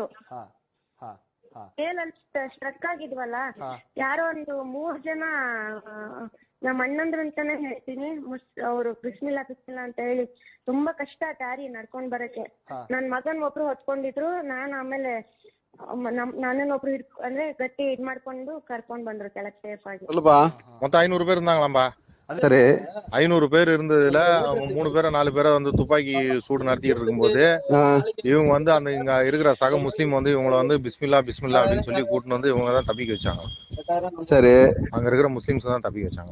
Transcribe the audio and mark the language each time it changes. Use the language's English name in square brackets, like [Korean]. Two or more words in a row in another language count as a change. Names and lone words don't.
[Kannada] ಮೇಲಲ್ಲಿ ಸ್ಟ್ರಕ್ ಆಗಿದ್ವಲ್ಲ, ಯಾರೋ ಒಂದು 3 ಜನ ನಮ್ಮ ಅಣ್ಣಂದ್ರು ಅಂತಾನೆ ಹೇಳ್ತೀನಿ, ಅವರು ಬಿಸ್ಮಿಲ್ಲಾ ಅಂತ ಹೇಳಿ ತುಂಬಾ ಕಷ್ಟ ದಾರಿ ನಡ್ಕೊಂಡ್ ಬರಕ್ಕೆ. ನನ್ ಮಗನ್ ಒಬ್ರು ಹೊತ್ಕೊಂಡಿದ್ರು, ನಾನ್ ಆಮೇಲೆ ನಾನನ್ನ ಒಬ್ರು ಅಂದ್ರೆ ಗಟ್ಟಿ ಇದ್ ಮಾಡ್ಕೊಂಡು ಕರ್ಕೊಂಡ್ ಬಂದ್ರು ಕೆಳಗ್ ಸೇಫ್ ಆಗಿ. [Tamil] மொத்தம் 500 பேர் இருந்தாங்களாம்பா. சரி, 500 பேர் இருந்ததுல 3 பேரை 4 பேரை துப்பாக்கி சூடு நடத்திட்டு இருக்கும்போது இவங்க அந்த இங்க இருக்கிற சக முஸ்லீம் இவங்களை பிஸ்மில்லா அப்படின்னு சொல்லி கூட்டின்னு இவங்க தான் தப்பிக்க வச்சாங்க. சரி, அங்க இருக்கிற முஸ்லீம்ஸ் தான் தப்பிக்க வச்சாங்க.